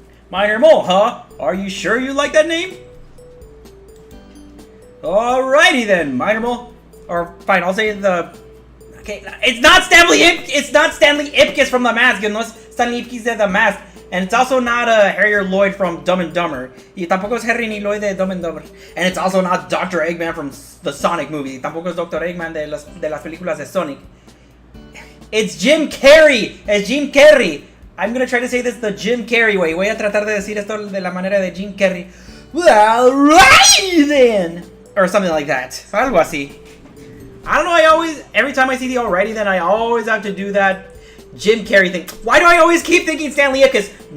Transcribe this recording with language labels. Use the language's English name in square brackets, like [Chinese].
[English] Minor Mole, huh? Are you sure you like that name? Alrighty then, Minor Mole. Or fine, I'll say the... Okay, it's not Stanley Ipkiss from The Mask. [Spanish] No es Stanley Ipkiss de The Mask. [English] And it's also not Harry Lloyd from Dumb and Dumber. [Spanish] Y tampoco es Harry ni Lloyd de Dumb and Dumber. [English] And it's also not Dr. Eggman from the Sonic movie. [Spanish] Tampoco es Dr. Eggman de las películas de Sonic. [English] It's Jim Carrey. It's Jim Carrey. I'm gonna try to say this the Jim Carrey way. [Spanish] Voy a tratar de decir esto de la manera de Jim Carrey. [English] Well, right then. Or something like that. [Spanish] Algo así. [English] I don't know, every time I see the alrighty then, I always have to do that Jim Carrey thing. Why do I always keep thinking Stanley Ipkiss?